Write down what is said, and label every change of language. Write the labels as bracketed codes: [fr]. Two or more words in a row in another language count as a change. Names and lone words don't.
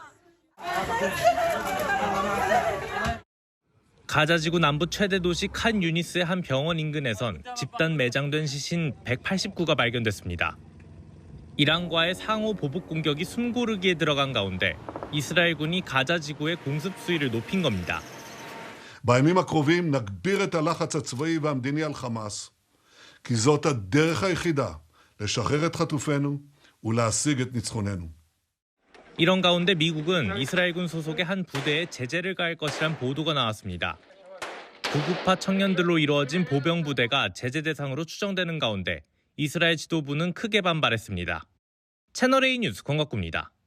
[ko] 가자지구 남부 최대 도시 칸 유니스의 한 병원 인근에선 집단 매장된 시신 189가 발견됐습니다. 이란과의 상호 보복 공격이 숨고르기에 들어간 가운데 이스라엘군이 가자지구의 공습 수위를 높인 겁니다. [he] בימים הקרובים נגביר את הלחץ הצבאי והמדיני על חמאס, כי זאת הדרך היחידה לשחרר את חטופינו ולהשיג את ניצחוננו. [ko] 이런 가운데 미국은 이스라엘군 소속의 한 부대에 제재를 가할 것이란 보도가 나왔습니다. 구구파 청년들로 이루어진 보병 부대가 제재 대상으로 추정되는 가운데 이스라엘 지도부는 크게 반발했습니다. 채널A 뉴스 권갑구입니다.